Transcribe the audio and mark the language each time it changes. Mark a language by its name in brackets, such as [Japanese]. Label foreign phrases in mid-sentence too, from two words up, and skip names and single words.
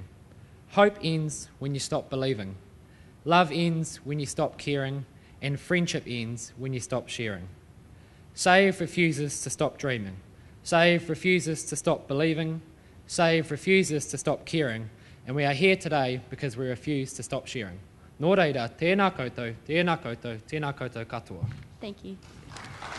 [English] Hope ends when you stop believing. Love ends when you stop caring. And friendship ends when you stop sharing." SAVE refuses to stop dreaming. SAVE refuses to stop believing. SAVE refuses to stop caring. And we are here today because we refuse to stop sharing. [Māori] Nō reira, tēnā koutou, tēnā koutou, tēnā koutou katoa. [English] Thank you.